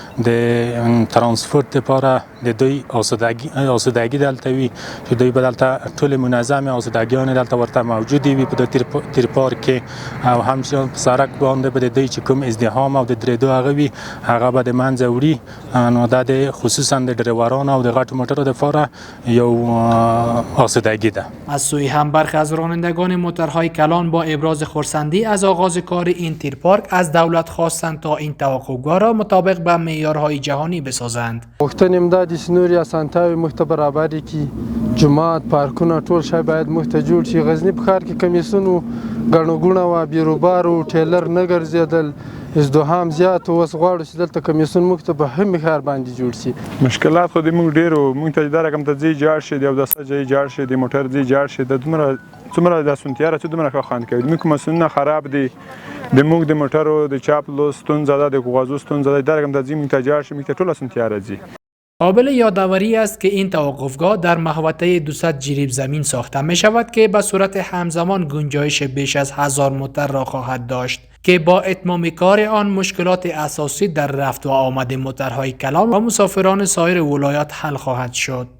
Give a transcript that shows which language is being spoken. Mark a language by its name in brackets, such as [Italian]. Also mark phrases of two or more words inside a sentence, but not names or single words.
[Pashto] د ترانسپورت لپاره د دوی آسودګي دلته وي چې دوی بدلته ټول منظم آسودګیان دلته ورته موجود وي په تیرپارک کې او همچنان په سړک باندې به د دوی چې کوم ازدحام او د درېدو هغه وي هغه به د منځه وړي نو دا د خصوصا د ډریورانو او د غټ موټرو لپاره یو آسودګي ده. [Persian] از سوی هم برخی از رانندگان موترهای کلان با ابراز خرسندی از آغاز کار این تیرپارک از دولت خواستند تا این توقفگاه را مطابق به معیارهای جهانی بسازند. [Pashto] غوښتنې دا د نورې اسانتیاوې موږ ته برابرې کړي، جومات، پارکونه ټول شی باید موږ ته جوړ شي. غزني په ښار کې کمیسیون و، ګڼه ګوڼه وه، بیروبار و، ټیلر نه ګرځېدل، ازدحام زیات و. اوس غواړو چې دلته کمیسیون موږ ته په همې ښار باندې جوړ شي. مشکلات خو د موږ ډېر و، موږ ته دا رقم ته ځای جوړ شي، د اوداسه ځای جوړ شي، د موټر ځای جوړ شي، د څومره د اسانتیا را چې دومره ښه خوند کوي. موږ مسؤلونه خراب دي، د موږ د موټرو د چاپلو ستونزه ده، د کاغذو ستونزه ده، دا رقم ته ځای موږ ته جوړ شي، موږ ته ټول اسانتیا راځي. [Persian] قابل یادآوری است که این توقفگاه در محوطه 200 جریب زمین ساخته می شود که به صورت همزمان گنجایش بیش از 1000 موتر را خواهد داشت که با اتمام کار آن مشکلات اساسی در رفت و آمد موترهای کلان و مسافران سایر ولایات حل خواهد شد.